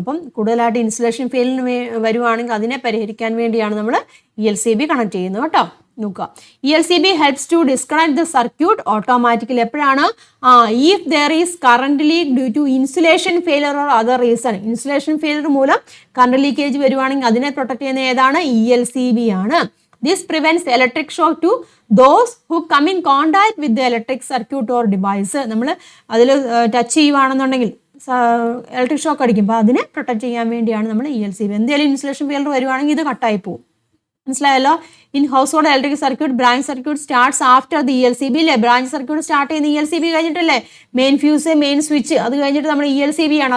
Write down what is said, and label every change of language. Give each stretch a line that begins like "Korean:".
Malayalam: അപ്പം കൂടുതലായിട്ട് insulation failure വരുവാണെങ്കിൽ അതിനെ പരിഹരിക്കാൻ വേണ്ടിയാണ് നമ്മൾ ELCB കണക്ട് ചെയ്യുന്നത് കേട്ടോ. നോക്കുക,
English: ELCB helps to disconnect the circuit automatically.
Malayalam: എപ്പോഴാണ്?
English: If there is current leak due to insulation failure or other reason.
Malayalam: Insulation failure മൂലം കറണ്ട് ലീക്കേജ് വരുവാണെങ്കിൽ അതിനെ പ്രൊട്ടക്ട് ചെയ്യുന്ന ഏതാണ്? ELCB ആണ്.
English: This prevents electric shock to those who come in contact with the electric circuit or device.
Malayalam: നമ്മൾ അതിൽ touch ചെയ്യുവാണെന്നുണ്ടെങ്കിൽ electric shock അടിക്കും. അപ്പോൾ അതിനെ പ്രൊട്ടക്ട് ചെയ്യാൻ വേണ്ടിയാണ് നമ്മൾ ELCB. എന്തെങ്കിലും ഇൻസുലേഷൻ ഫെയിലിയർ വരുവാണെങ്കിൽ ഇത് കട്ടായി പോകും. മനസ്സിലായല്ലോ?
English: In household electric circuit branch circuit starts after the ELCB അല്ലേ?
Malayalam: ബ്രാഞ്ച് സർക്യൂട്ട് സ്റ്റാർട്ട് ചെയ്യുന്ന ELCB കഴിഞ്ഞിട്ടല്ലേ? മെയിൻ ഫ്യൂസ്, മെയിൻ സ്വിച്ച്, അത് കഴിഞ്ഞിട്ട് നമ്മൾ ELCB ആണ്.